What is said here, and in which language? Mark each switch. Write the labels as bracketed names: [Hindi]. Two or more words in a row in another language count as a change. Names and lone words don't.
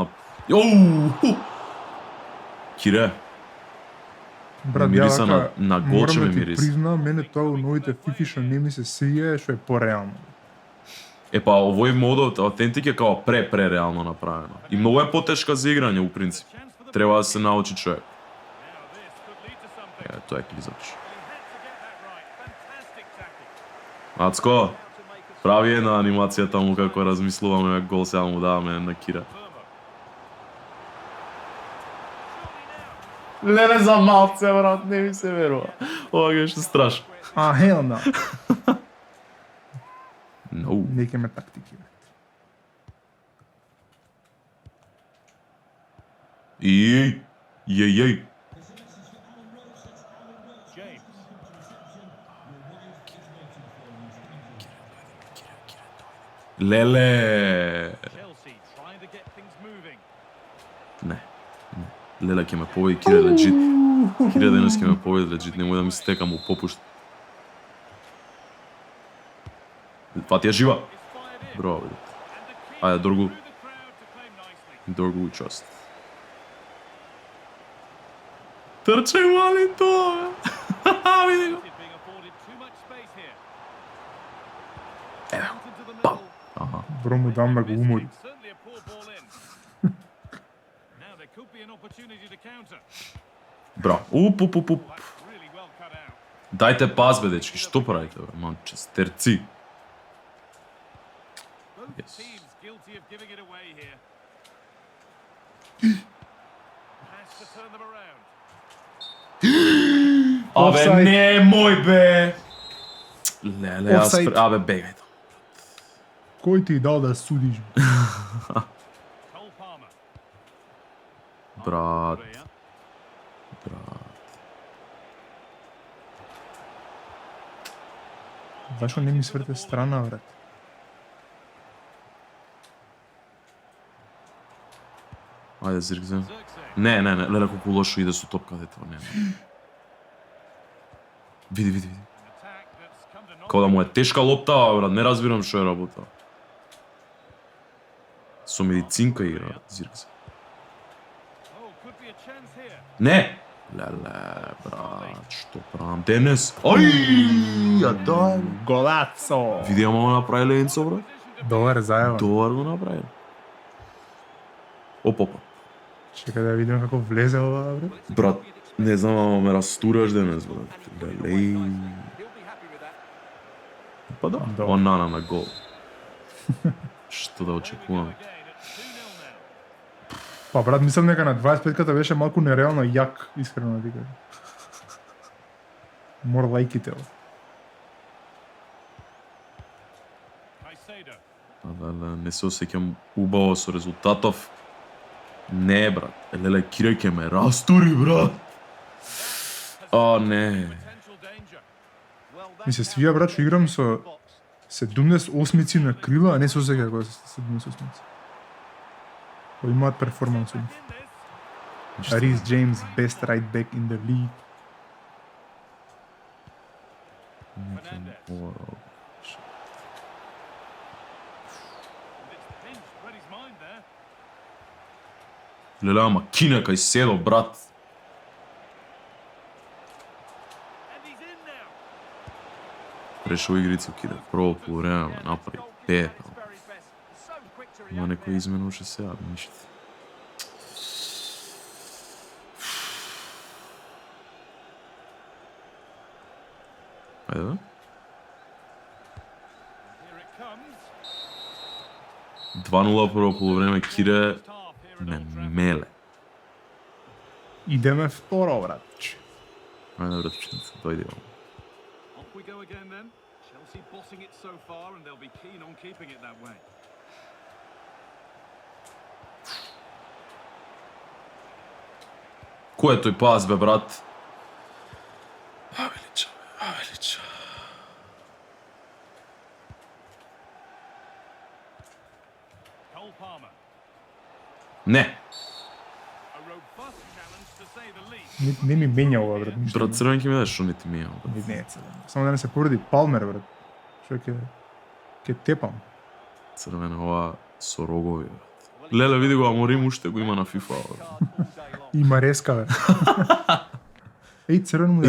[Macedonian] Оу! Кире, Брат, Мириса ја на- вака, на гол ќе ме морам да ти мириса. признам, мене тоа у новите FIFA што не ми се свија, што е пореално. е па овој модот Authentic е као реално направено. И многу е потешка за играње у принцип. Треба да се научи човек. [English] Now this could lead to something. [Macedonian] Е, тоа е клизач. [English] He had to get that right. Fantastic tackle. [Macedonian] Ацко, прави една анимација таму како размислуваме гол сега му даваме на Кира. Леле за малце, брат, не ми се верува. Ова е што страшно. А, [English] hell no. No. [Macedonian] Неќе ме тактики. Иј, James. Леле. [English] Chelsea trying to get things moving. [Macedonian] Не. Леле ќе ме победи Кира легит. Кира денес ќе ме победи легит, немој да ми стекам у попушт. Фатија жива. [English] It's fired in. [Macedonian] Браво, [English] And [Macedonian] бе. [English] the key [Macedonian] Ајде, Доргу. [English] through the crowd to claim nicely. [Macedonian] Доргу у част. Трчај, мали тоа. Види го. [English] He's being afforded too much space here. [Macedonian] Ево, [English] Out into the [Macedonian] пам. [English] middle. [Macedonian] Аха. Бро му дам да го умори. [English] Certainly a poor ball in. Now there could be an opportunity to counter. [Macedonian] Браво. Уп. [English] That's really well cut out. [Macedonian] Дајте пас, бе, дечки, што правите, бе, манчестерци? [English] Both Yes. teams guilty of giving it away here. Has to turn them around. [Macedonian] Абе, [English] Offside. [Macedonian] немој, бе! Леле, јас... [English] Offside. [Macedonian] Абе, бегај. Кој ти дал да судиш? Cole Palmer. Брат, Correa. брат. Зашо не ми сврте страна, брат? Ајде, Зиркзе. Xerxes. Не, леле, колку лошо иде со топката, тоа нема. Види. [English] An attack that's come to knock [Macedonian] Као да му е тешка лопта, брат, не разбирам што е работа. Со медицинка игра, Зиркзе. [English] Oh, could be a chance here. [Macedonian] Не! Леле, брат, што правам денес? Ај, ја дай. Голацо! Види, ама го направиле Енцо, брат? Добар заева. Добар го направиле. Опа. Чекај да видиме како влезе ова, брат. Брат, не знам, ама ме растураш денес, брат. Леле. Па да, Да. Онана на гол. Што да очекувам? [English] Again, it's 2-0 now. [Macedonian] Па брат, мислам дека на 25-ката беше малку нереално јак, искрено да ти кажам. [English] More like it. [Macedonian] Caicedo. Леле, не се осеќам убаво со резултатов. Не, брат. Леле, Кире ќе ме растури, брат. О, не. [English] Potential danger. Well, [Macedonian] Ми се свија, брат, што играм со 78-ци на крила, а не со сега кога се 78-ци. Кои имаат перформанс. [English] in this. [Macedonian] Рис Джеймс, [English] best right back in the league. And it's pinched, read his mind there. [Macedonian] Леле, ама кине кај седо, брат. [English] And he's in now. [Macedonian] Прешо игрицу Кире. Прво полувреме ме направи пет. [English] His very best. So quick to [Macedonian] Има [English] react [Macedonian] некој [English] there. [Macedonian] измена уште сега, ништо. Ајде, бе. [English] Here it comes. [Macedonian] 2-0 прво полувреме, Кире [English] First half here at [Macedonian] ме [English] Old Trafford. [Macedonian] меле. Идеме второ, брат. Ајде, братченце, дојди вам. [English] Off we go again then. Chelsea bossing it so far and they'll be keen on keeping it that way. [Macedonian] Кој е тој пас, бе, брат? Авелича. Cole Palmer. Не. [English] A robust challenge to say the least. [Macedonian] Не ми менја ова, брат. ништо. Брат, црвен ќе ми дадеш, што не ти мија, брат. Не е црвен. Само да не се повреди Палмер, брат. Што ќе тепам. Црвен ова со рогови, брат. Леле, види го, Аморим уште го има на FIFA, брат. И Мареска, бе. Еј, црвен му да е